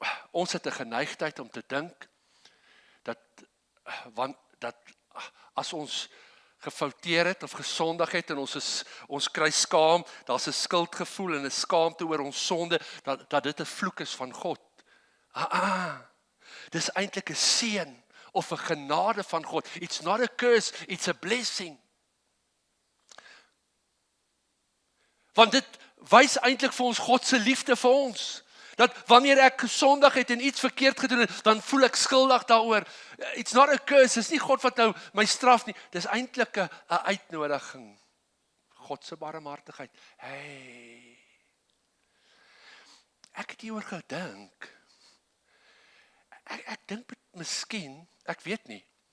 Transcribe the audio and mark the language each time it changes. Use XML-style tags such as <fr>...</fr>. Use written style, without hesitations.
<af>Ons het 'n geneigtheid om te dink dat as ons gefouteer het of gesondig het en ons kry skaam, daar's 'n skuldgevoel en 'n skaamte oor ons sonde, dat dit 'n vloek is van God. Dis eintlik 'n seën of 'n genade van God.</af> <en>It's not a curse, it's a blessing.</en> <af>Want dit wys eintlik vir ons God se liefde vir ons. Dat wanneer ek gesondig het en iets verkeerd gedoen het, dan voel ek skuldig daaroor.</af> <en>It's not a curse,</en> <af>dis nie God wat nou my straf nie. Dis eintlik 'n uitnodiging. God se barmhartigheid. Hey. Ek het hieroor gedink. Ek dink miskien, ek weet nie.</af>